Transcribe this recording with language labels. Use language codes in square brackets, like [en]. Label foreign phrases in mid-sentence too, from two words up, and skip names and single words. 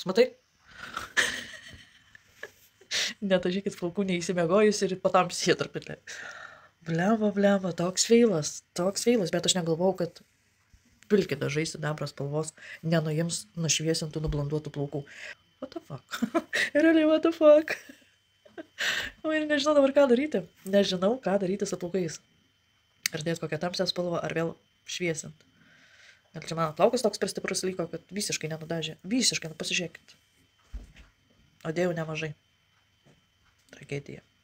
[lt] Matai? Netažykit plaukų neįsimiegojus ir patamsė truputį. Bleva, toks feilas, bet aš negalvojau, kad pilki dažai sidabro spalvos nenuims nušviesintų, nublanduotų plaukų. [en] What the fuck? Realiai, what the fuck? [lt] Ir nežinau dabar ką daryti. Nežinau, ką daryti su plaukais. Ar dėti kokią tamsią spalvą, ar vėl šviesint. Ir čia mano plaukas toks per stiprus liko, kad visiškai nenudažė. Visiškai, nu pasižiūrėkit. O dėjau nemažai. Tragedija.